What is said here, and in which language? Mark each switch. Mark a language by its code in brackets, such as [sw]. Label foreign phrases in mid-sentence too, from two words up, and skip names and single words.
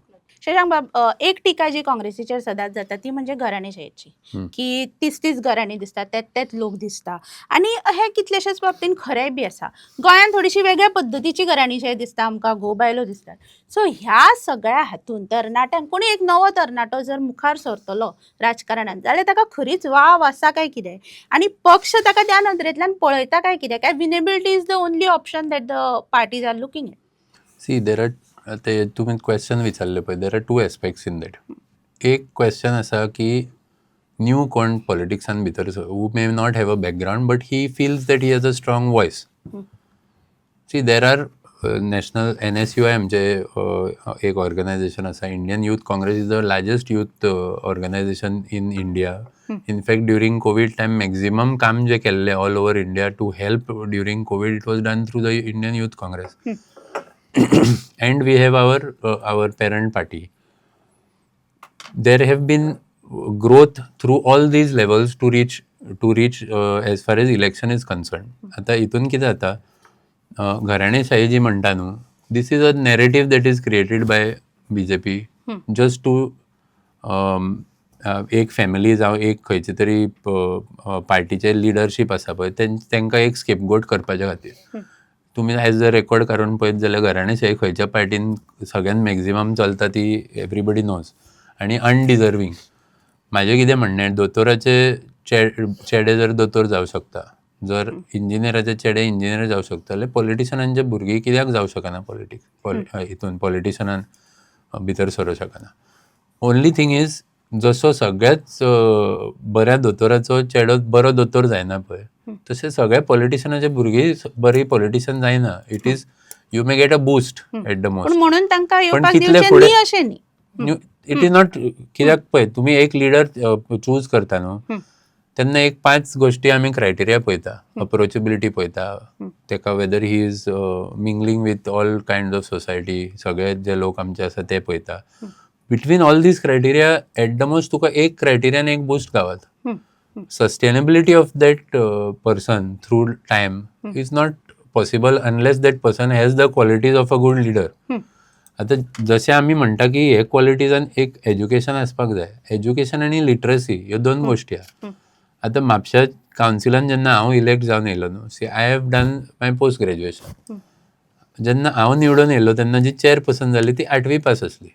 [kok] शशांक बाब, एक टिका जी काँग्रेसीचेर सदांच जाता ती म्हणजे घराणेशाहीची, की तीच घराणी दिसतात, तेच लोक दिसता, आणि हे कितलेशेच बाबतींत खरेंय बी आसा. गोंयांत थोडीशी वेगळ्या पद्दतीची घराणेशाही दिसता आमकां, घोव बायलो दिसतात. सो ह्या सगळ्या हातूंत तरणाट्यांक कोणी एक नवो तरणाटो जर मुखार सरतलो राजकारणांत, जाल्यार ताका खरीच वाव आसा काय कितें, आनी पक्ष ताका त्या नदरेंतल्यान पळयता काय कितें, काय [en] winnability is the only option that the parties are looking at? See there are, [kok] ते तुम्ही क्वेश्चन विचारले पळय, [en] there are 2 aspects in that. [kok] एक क्वेश्चन आसा की न्यू कोण पॉलिटिक्सान भितर [en] who may not have a background but he feels that he has a strong voice. See there are national NSUI [kok] आमचे एक ऑर्गनायझेशन आसा, [en] Indian Youth Congress is the largest youth organization in India. in fact during Covid time maximum [kok] काम जे केल्लें [en] all over India to help during Covid, It was done through the Indian Youth Congress. And we have our parent party. There have been growth through all these levels to reach as far as election is concerned. [kok] आता इथून कितें जाता, घराणेशाही जी म्हणटा न्हू, [en] this is a narrative that is created by BJP just to [kok] एक फॅमिली जावं एक खंयचे तरी पार्टीचे लिडरशीप आसा पळय तांकां एक स्केपगोट करपाच्या खातीर. तुम्ही आयज जर रेकॉर्ड काडून पळयत जाल्यार घराणेशाही खंयच्या पार्टीन सगळ्यान मॅक्झिमम चलता ती [en] everybody knows, [kok] आनी अनडिजर्वींग. म्हाजें कितें म्हणणें, दोतोराचे चेडे जर दोतोर जावं शकता, जर इंजिनियराचे चेडे इंजिनियर जावं शकता, जाल्यार पॉलिटिशनांचे भुरगीं कित्याक जावं शकना हितून पॉलिटिशनान भितर सरूं शकना. [en] only thing is, [kok] जसो सगळ्याच बऱ्या दोतोराचो चेडो बरो दोतोर जायना पळय, तशें सगळ्या पॉलिटिशनाचे भुरगीं बरी पॉलिटिशियन जायना. [en] It is, you may get a boost at the most, [kok] पण म्हणून तांकां येवपाक कितले दिवचें फुडें न्ही अशें न्ही. [en] it is not, [kok] कित्याक पळय तुम्ही एक लिडर चूज करता न्हू, तेन्ना एक 5 गोश्टी आमी क्रायटेरिया पळयता. अप्रोचेबिलिटी पळयता, तेका [en] whether he is mingling with all kind of society, [kok] सगळे जे लोक आमचे आसा ते पळयता. [en] between all these criteria at the most [kok] तुका एक क्रायटेरियान एक बूस्ट गावत. [en] Sustainability of that person through time is not possible unless that person has the qualities of a good leader. [kok] आता जशें आमी म्हणटा की हे क्वॉलिटीजान एक एज्युकेशन आसपाक जाय. एज्युकेशन आनी लिटरसी ह्यो 2 गोश्टी आहा. आतां म्हापशा कावन्सिलान जेन्ना हांव इलेक्ट जावन येयलो न्हू, [en] See I have done my post graduation. [kok] जेन्ना हांव निवडून येयलो तेन्ना जी चेअरपर्सन जाली ती 8वी पास आसली.